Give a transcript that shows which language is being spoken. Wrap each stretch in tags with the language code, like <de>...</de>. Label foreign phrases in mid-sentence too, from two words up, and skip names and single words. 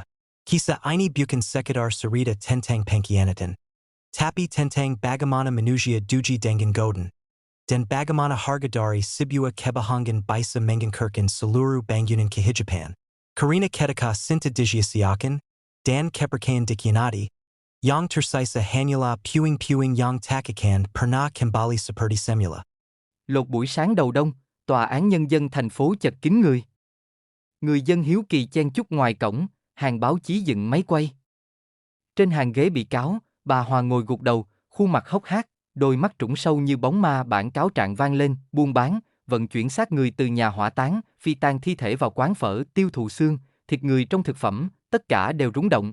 <id>Kisah ini bukan sekedar cerita tentang pengkhianatan, tapi tentang bagaimana manusia duji dengan godaan, dan bagaimana harga dari sebuah kebohongan bisa menghancurkan seluruh bangunan kehidupan. Karena ketika cinta disia-siakan, dan kepercayaan dikhianati, yang tersisa hanyalah puing-puing yang tak akan pernah kembali seperti semula.</id> <vi>Lột buổi sáng đầu đông, tòa án nhân dân thành phố chật kín người. Người dân hiếu kỳ chen chúc ngoài cổng, hàng báo chí dựng máy quay. Trên hàng ghế bị cáo, bà Hòa ngồi gục đầu, khuôn mặt hốc hác, đôi mắt trũng sâu như bóng ma. Bản cáo trạng vang lên, buôn bán, vận chuyển xác người từ nhà hỏa táng, phi tang thi thể vào quán phở, tiêu thụ xương, thịt người trong thực phẩm, tất cả đều rúng động.</vi>